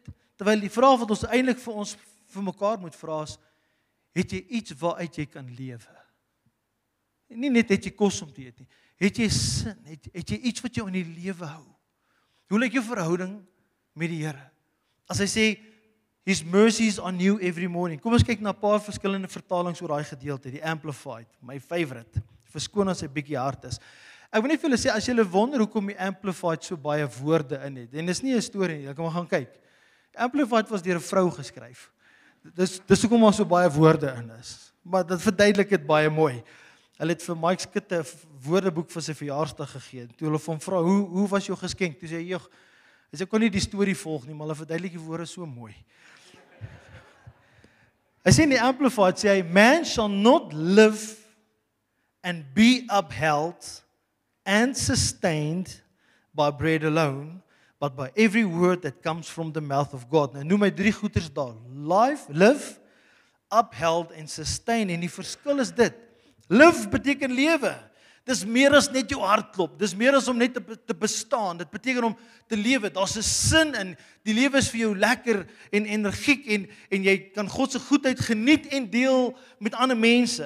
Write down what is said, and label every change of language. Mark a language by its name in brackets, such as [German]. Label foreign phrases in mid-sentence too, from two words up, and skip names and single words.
[Afrikaans] Terwyl die vraag wat ons eintlik vir mekaar moet vra is, het jy iets waaruit jy kan lewe? En nie net het jy kos om te eet nie. Het jy sin? Het jy iets wat jou in die lewe hou? Hoe lyk jou verhouding met die Here? As hy sê, [English] His mercies are new every morning. [Afrikaans] Kom ons kyk na 'n paar verskillende vertalings oor daai gedeelte, die Amplified, my favorite. Verskoon as hy bietjie hard is. Ek wil net vir julle sê, as julle wonder hoekom die Amplified so baie woorde in het, en dis nie 'n storie nie, jy kan maar gaan kyk. Amplified was deur 'n vrou geskryf. Dis hoekom daar so baie woorde in is. Maar dit verduidelik dit baie mooi. Hulle het vir Mike Skutte 'n woordeboek vir sy verjaarsdag gegee. Toe hulle hom vra, hoe was jou geskenk? Toe sê hy, hy sê, kon nie die storie volg nie, maar hulle verduidelik die woorde so mooi. Hy sê in die Amplified, sê hy, [English] man shall not live and be upheld and sustained by bread alone, but by every word that comes from the mouth of God. [Afrikaans] Nou noem hy 3 goeters daar. Live, upheld en sustain. En die verskil is dit. Live beteken lewe. Dis meer as net jou hartklop. Dis meer as om net te bestaan. Dit beteken om te lewe. Daar's 'n sin in. Die lewe is vir jou lekker en energiek en jy kan God se goedheid geniet en deel met ander mense.